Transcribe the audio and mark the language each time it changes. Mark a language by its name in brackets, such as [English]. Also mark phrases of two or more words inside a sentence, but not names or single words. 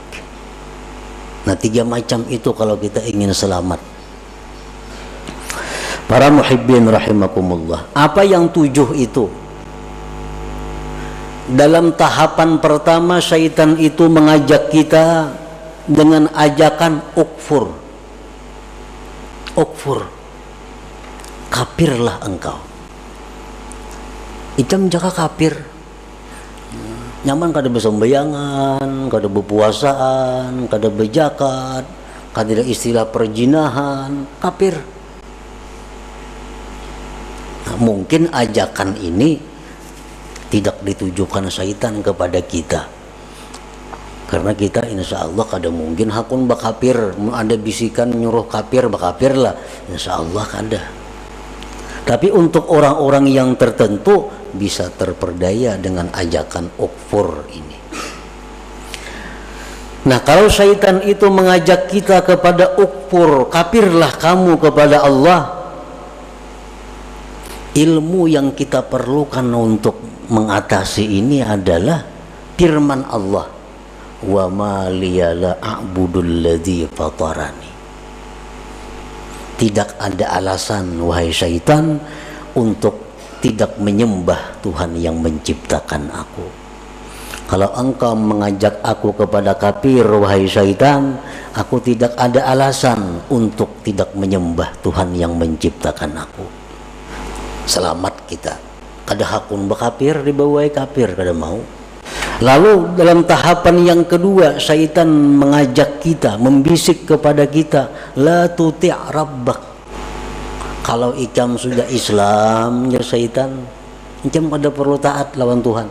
[Indonesian] Nah, 3 macam itu kalau kita ingin selamat. Para muhibbin rahimakumullah, apa yang 7 itu? Dalam tahapan pertama, syaitan itu mengajak kita dengan ajakan ukfur, kafirlah engkau. [Banjar] Icam jaka kafir, nyaman kada besembayangan, kada berpuasaan, kada berzakat, kada istilah perjinahan, kafir. [Indonesian] Nah, mungkin ajakan ini tidak ditujukan syaitan kepada kita, karena kita [Arabic] إن شاء الله [Banjar] kada mungkin hakun bakapir. Ada bisikan nyuruh kafir, bakapir lah, [Arabic] إن شاء الله [Banjar] kada. [Indonesian] Tapi untuk orang-orang yang tertentu bisa terperdaya dengan ajakan ukfur ini. Nah, kalau syaitan itu mengajak kita kepada ukfur, kafirlah kamu kepada Allah, ilmu yang kita perlukan untuk mengatasi ini adalah firman Allah, [Arabic] وما لي لا أعبد الذي فطرني. [Indonesian] Tidak ada alasan, wahai syaitan, untuk tidak menyembah Tuhan yang menciptakan aku. Kalau engkau mengajak aku kepada kafir, wahai syaitan, aku tidak ada alasan untuk tidak menyembah Tuhan yang menciptakan aku. Selamat kita. [Banjar] Kada hakun bakafir, dibawai kafir, kada mau. [Indonesian] Lalu dalam tahapan yang kedua, syaitan mengajak kita, membisik kepada kita, [Arabic] لا تطع ربك. [Banjar] Kalau ikam sudah Islam, ya syaitan, ikam kada perlu taat lawan Tuhan.